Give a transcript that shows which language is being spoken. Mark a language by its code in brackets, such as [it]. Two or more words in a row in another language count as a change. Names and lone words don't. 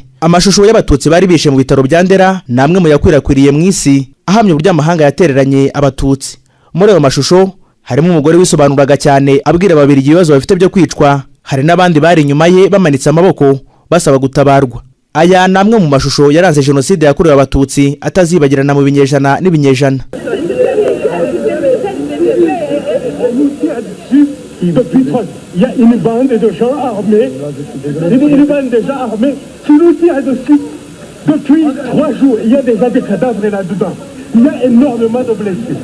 [rw] Amashusho y'abatutsi bari bishe mu bitaro bya Ndera namwe mu yakwirakwiriye mu isi ahamye uburyo amahanga yatereranye abatutsi. Muri ayo mashusho harimo umugore wisobanuraga cyane abwira Ababiligi ibibazo bafite byo kwicwa, hari n'abandi bari inyuma ye bamanitse amaboko basaba gutabarwa. Aya namwe mu mashusho yaranze jenoside yakorewe abatutsi atazibagirana mu binyejana n'ibinyejana. [fr] Il y a une bande de gens armés, une bande de gens armés qui nous tire dessus depuis 3 jours. Il y a déjà des cadavres là-dedans. Il y a énormément de blessés.